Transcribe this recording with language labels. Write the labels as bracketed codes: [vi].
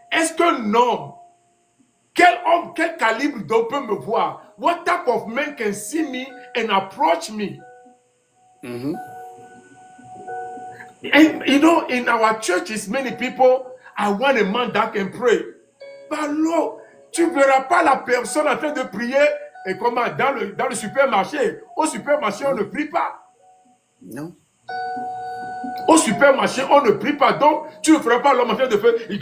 [fr] Est-ce qu'un homme, quel calibre d'homme peut me voir? [en] What type of man can see me and approach me? Mm-hmm. And you know, in our churches, many people, I want a man that can pray. But Lord, [fr] tu ne verras pas la personne en train de prier et comment dans le supermarché. Au supermarché, on ne prie pas. Non. Au supermarché, on ne prie pas. Donc, tu ne feras pas l'homme en train de faire.